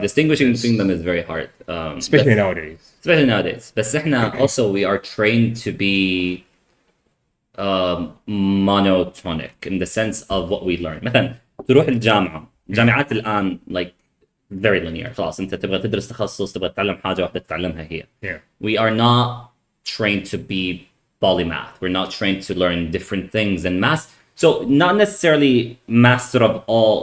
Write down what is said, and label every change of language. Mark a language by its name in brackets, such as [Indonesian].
[English] Distinguishing between them is very hard. Especially nowadays. Especially nowadays. [Arabic] بس احنا [English] also we are trained to be monotonic in the sense of what we learn. [Arabic] مثلا تروح الجامعة. الجامعات الآن [English] like very linear. [Arabic] خلاص أنت تبغى تدرس تخصص تبغى تتعلم حاجة واحدة تتعلمها هي. [English] Yeah. We are not trained to be polymath. We're not trained to learn different things and so not necessarily master of all.